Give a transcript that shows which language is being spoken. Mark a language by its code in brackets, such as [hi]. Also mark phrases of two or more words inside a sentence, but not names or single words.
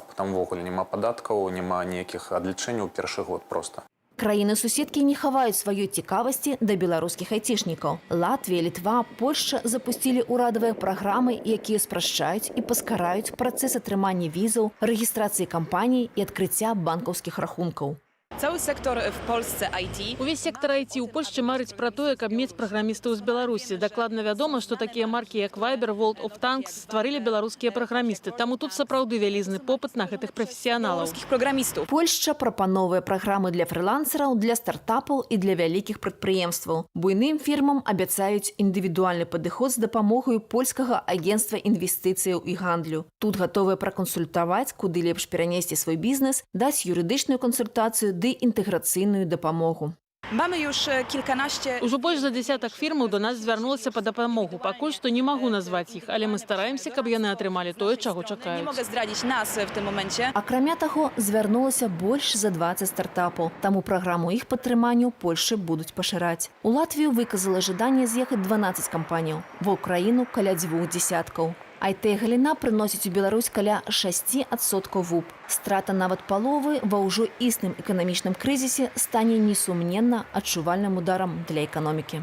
[be] Там увогуле няма падаткаў, няма ніякіх адлічэнняў у першы год проста. Краіны-суседкі не хаваюць сваёй цікавасці да беларускіх айцішнікаў. Латвія, Літва, Польшча запусцілі ўрадавыя праграмы, якія спрашчаюць і паскараюць працэс атрымання візаў, рэгістрацыі кампаній і адкрыцця банкаўскіх рахункаў. [pl] Cały sektor w Polsce IT. [be] Увесь сектор IT ў Польшчы марыць пра тое, каб мець праграмістаў з Беларусі. Дакладна вядома, што такія маркі, як Viber, World of Tanks стварылі беларускія праграмісты. Таму тут сапраўды вялізны попыт на гэтых прафесіяналаў. Польшча прапановвае праграмы для фрылансераў, для стартапаў і для вялікіх прадпрыемстваў. Буйным фірмам абяцаюць індывідуальны падыход з дапамогаю польскага агенцтва інвестыцыяў і гандлю. Тут гатовыя пракансультаваць, куды лепш перанесці свой бізнес, даць юрыдычную кансультацыю ды інтэграцыйную дапамогу. [pl] Mamy już kilkanaście. [be] Ужо больш за десятак фірмаў до нас звярнулася па дапамогу. Пакуль што не магу назваць іх, але мы стараемся, каб яны атрымалі тое, чаго [pl] Nie [be] чакаюць. [pl] mogę zdradzić nas w tym momencie. [be] Акрамя таго, звярнулася больш за 20 стартапаў. Таму праграму іх падтрымання ў Польшчы будуць пашыраць. У Латвію выказала жаданне з'ехаць 12 кампаніяў. Ва ўкраіну каля 2 десяткаў. IT-галіна прыносіць у Беларусь каля 6% ВУП. Страта нават паловы ва ўжо існым эканамічным крызісе стане несумненна адчувальным ударам для эканомікі.